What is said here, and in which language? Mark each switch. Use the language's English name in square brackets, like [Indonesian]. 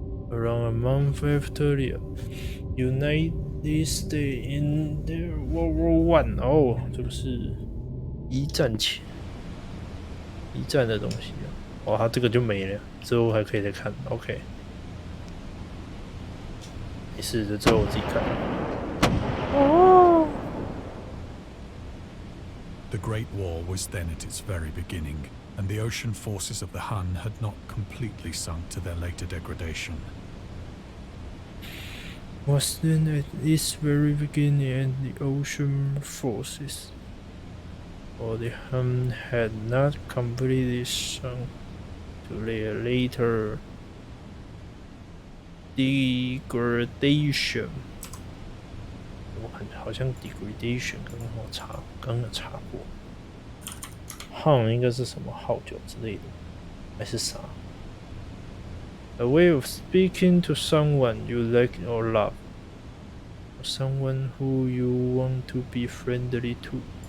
[English] Around a month after the United States in the World War I. [Chinese] 哦，这个是一战前。一战的东西啊，哦，它这个就没了，之后还可以再看。 OK， 没事，这之后我自己看。哦。 [English] The Great War was then at its very beginning, and the ocean forces of the Hun had not completely sunk to their later degradation. Was then at its very beginning, and the ocean forces of the Hun had not completely sunk to their later degradation. [Chinese] 我好像 degradation 刚有查过。 Hun 应该是什么号角之类的，还是啥 [English] ？A way of speaking to someone you like or love, or someone who you want to be friendly to.